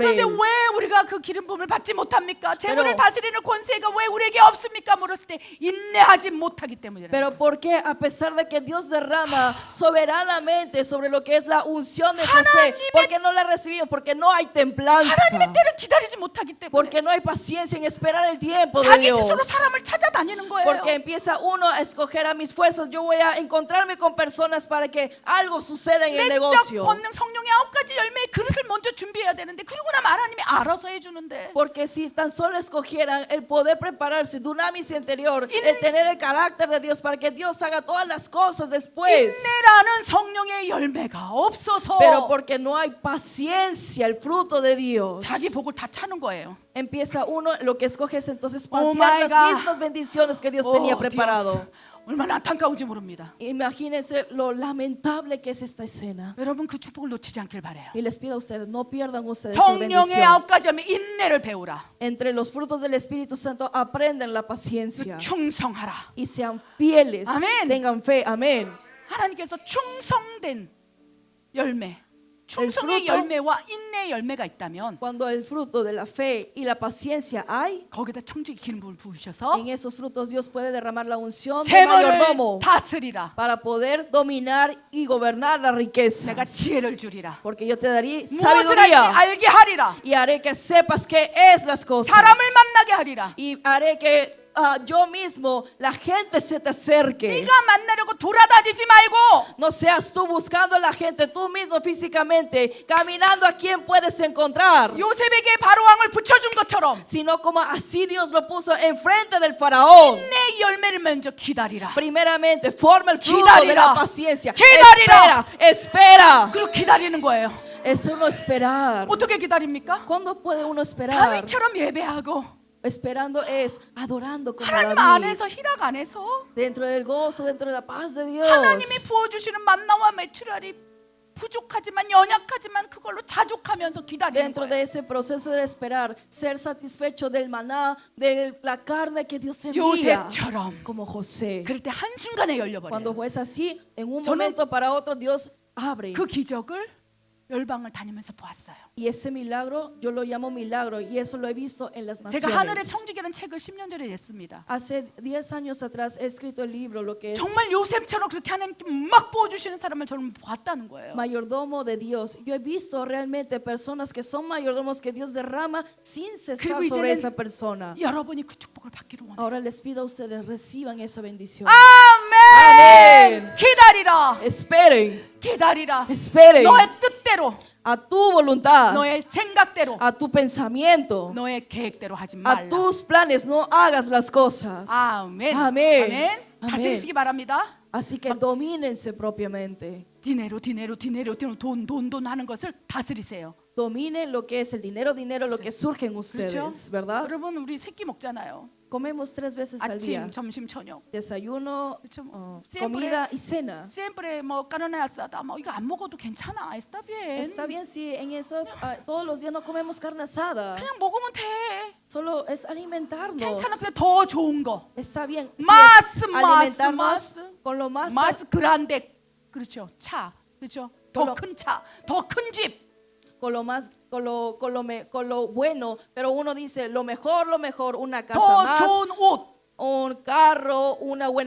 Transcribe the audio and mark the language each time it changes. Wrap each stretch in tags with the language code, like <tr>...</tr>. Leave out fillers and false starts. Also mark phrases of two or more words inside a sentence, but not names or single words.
<ko>그런데</ko> <es>él.</es> <ko>왜 우리가 그 기름 부음을 받지 못합니까? 재물을</ko> <es>Pero-</es> <ko>다스리는 권세가 왜 우리에게 없습니까? 물었을 때 인내하지 못하기 때문이라.</ko> <es>Pero ¿por qué? A pesar de que Dios derrama soberanamente sobre lo que es la unción de José, ¿por qué no la recibimos? Porque no hay templanza.</es> <ko>하나님의 때를 기다리지 못하기 때문에</ko> <es>Porque no hay paciencia en esperar el tiempo de</es> <ko>자기</ko> <es>Dios.</es> <ko>스스로 사람을 찾아다니는 거예요.</ko> <es>Porque empieza uno a escoger a mis fuerzas. Yo voy a encontrarme con personas para que algo suceda en el</es> <ko>내적</ko> <es>negocio.</es> <ko>권능 성령의 9가지 열매의 그릇을 먼저 준비해야 되는데 그러고 나면 하나님이 알아서 해주는데</ko> <es>Porque si tan solo escogieran el poder prepararse, dunamis interior, el tener el carácter de Dios para que Dios haga todas las cosas después.</es> <ko>인내라는 성령의 열매가 없어서</ko> <es>Pero porque no hay paciencia, el fruto de Dios,</es> <ko>자기 복을 다 차는 거예요.</ko> <es>empieza uno, lo que escoge es entonces</es> <en>Oh</en> <es>patear</es> <en>my</en> <es>las</es> <en>God.</en> <es>mismas bendiciones que Dios</es> <ko>오,</ko> <es>tenía Dios. preparado.</es> <ko>얼마나 안타까운지 모릅니다.</ko> <es>Imagínense lo lamentable que es esta escena.</es> <ko>여러분 그 축복을 놓치지 않길 바래요.</ko> <es>Y les pido a ustedes, no pierdan ustedes su</es> <ko>성령의</ko> <es>bendición.</es> <ko>9가지 열매 인내를 배우라.</ko> <es>Entre los frutos del Espíritu Santo aprenden la paciencia</es> <ko>충성하라.</ko> <es>y sean fieles, Amén. tengan fe, amén.</es> <ko>하나님께서 충성된 열매, 충성의</ko> <es>fruto-</es> <ko>열매와 인내의 열매가 있다면</ko> <es>Cuando el fruto de la fe y la paciencia hay,</es> <ko>거기다 청지기 기름 부음을 부으셔서</ko> <es>en esos frutos Dios puede derramar la unción de</es> <ko>재물을</ko> <es>mayordomo</es> <ko>다스리라.</ko> <es>para poder dominar y gobernar la riqueza.</es> <ko>내가 지혜를 주리라.</ko> <es>Porque yo te daré</es> <ko>무엇을 할지</ko> <es>sabiduría</es> <ko>알게 하리라.</ko> <es>y haré que sepas qué es las cosas.</es> <ko>사람을 만나게 하리라.</ko> <es>Y haré que yo mismo la gente se te acerque.</es> <ko>네가 만나려고 돌아다니지 말고</ko> <es>No seas tú buscando a la gente, tú mismo físicamente, caminando a quien puedes encontrar,</es> <ko>요셉에게 바로 왕을 붙여준 것처럼</ko> <es>sino como así Dios lo puso enfrente del faraón.</es> <ko>인내의 열매를 먼저 기다리라.</ko> <es>Primeramente, forma el fruto de</es> <ko>기다리라.</ko> <es>la paciencia.</es> <ko>기다리라.</ko> <es>Espera.</es> <ko>그리고 기다리는 거예요.</ko> <es>Es uno esperar.</es> <ko>어떻게 기다립니까?</ko> <es>¿Cuándo puede uno esperar?</es> <ko>다윗처럼 예배하고</ko> <es>Esperando es adorando como</es> <ko>하나님</ko> <es>David.</es> <ko>안에서 희락 안에서</ko> <es>Dentro del gozo, dentro de la paz de Dios.</es> <ko>하나님이 부어주시는 만나와 메추라리 부족하지만 연약하지만 그걸로 자족하면서 기다리는</ko> <es>Dentro</es> <ko>거예요.</ko> <es>de ese proceso de esperar, ser satisfecho del maná, de la carne que Dios envía,</es> <ko>요셉처럼.</ko> <es>como José.</es> <ko>그럴 때 한순간에</ko> <es>Cuando</es> <ko>열려버려요.</ko> <es>fue así, en un</es> <ko>저는</ko> <es>momento para otro, Dios abre.</es> <ko>그 기적을 열방을 다니면서 보았어요.</ko> <es>Y ese milagro, yo lo llamo milagro, y eso lo he visto en las</es> <ko>제가 하늘의</ko> <es>naciones.</es> <ko>청지기라는 책을 10년 전에 냈습니다.</ko> <es>Hace 10 años atrás he escrito el libro, lo que es</es> <ko>정말 요셉처럼 그렇게 하나님께 막 부어주시는 사람을 저는 봤다는 거예요.</ko> <es>mayordomo de Dios. Yo he visto realmente personas que son mayordomos que Dios derrama sin cesar</es> <ko>그리고</ko> <es>sobre</es> <ko>이제는</ko> <es>esa persona.</es> <ko>여러분이 그 축복을 받기를 원해요.</ko> <es>Ahora les pido a ustedes reciban esa bendición.</es> <ko>아멘. 아멘. 기다리라.</ko> <es>Esperen,</es> <ko>기다리라.</ko> <es>esperen</es> <ko>너의 뜻대로,</ko> <es>a tu voluntad,</es> <ko>너의 생각대로,</ko> <es>a tu pensamiento,</es> <ko>너의 계획대로 하지</ko> <es>a</es> <ko>말라.</ko> <es>tus planes. No hagas las cosas.</es> <ko>아멘. 아멘. 아멘. 다스리시기 바랍니다.</ko> <es>Así que domínense propiamente.</es> <ko>디네로 돈 하는 것을 다스리세요.</ko> <es>Dominen lo que es el dinero, lo que surge en</es> <ko>그렇죠?</ko> <es>ustedes, ¿verdad?</es> <ko>여러분 우리 세끼 먹잖아요.</ko> <es>Comemos 3 veces al día.</es> <ko>아침, 점심, 저녁.</ko> <es>Desayuno,</es> <ko>그렇죠?</ko> <es>comida y cena.</es> <ko>siempre 뭐</ko> <es>carne asada</es> <ko>뭐 이거 안 먹어도 괜찮아.</ko> <es>Está bien. Está bien si en esos todos los días no comemos carne asada.</es> <ko>그냥 먹으면 돼.</ko> <es>Solo es alimentarnos.</es> <ko>괜찮아. 근데 더 좋은 거.</ko> <es>Está bien. Si Más, es más, alimentarnos más. con lo más más grande.</es> <ko>그렇죠. 차. 그렇죠. 더 그럼- 큰 차. 더 큰 집.</ko> <es>con lo más con lo bueno, pero uno dice lo mejor, una casa</es> <ko>더</ko> <es>más,</es> <ko>좋은 옷.</ko> <es>un carro, una buena</es>